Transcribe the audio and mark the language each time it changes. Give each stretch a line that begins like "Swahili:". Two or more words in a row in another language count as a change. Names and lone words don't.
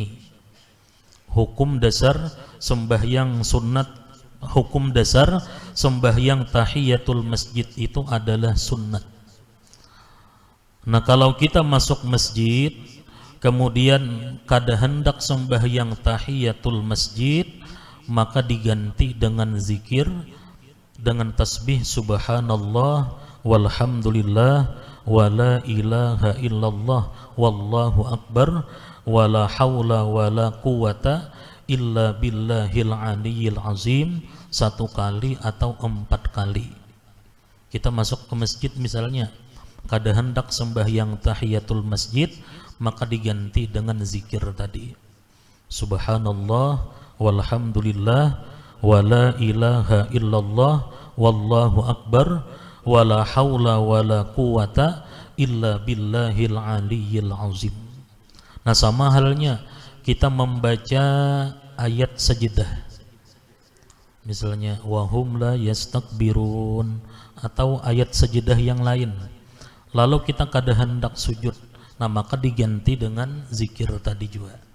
Banjar: Hukum dasar sembahyang sunnat, hukum dasar sembahyang tahiyatul masjid itu adalah sunnat. Nah kalau kita masuk masjid kemudian kada hendak sembahyang tahiyatul masjid, maka diganti dengan zikir, dengan tasbih
Arabic: سبحان الله والحمد لله ولا إله إلا الله والله أكبر ولا حول ولا قوة إلا بالله العلي العظيم
Banjar: 1 kali atau 4 kali. Kita masuk ke masjid misalnya kada hendak sembahyang tahiyatul masjid, maka diganti dengan zikir tadi
Arabic: سبحان الله والحمد لله ولا إله إلا الله والله أكبر ولا حول ولا قوة إلا بالله العلي العظيم.
Banjar: Nah sama halnya kita membaca ayat sajdah misalnya
Arabic: وهم لا يستكبرون
Banjar: atau ayat sajdah yang lain, lalu kita kada hendak sujud, nah maka diganti dengan zikir tadi juga.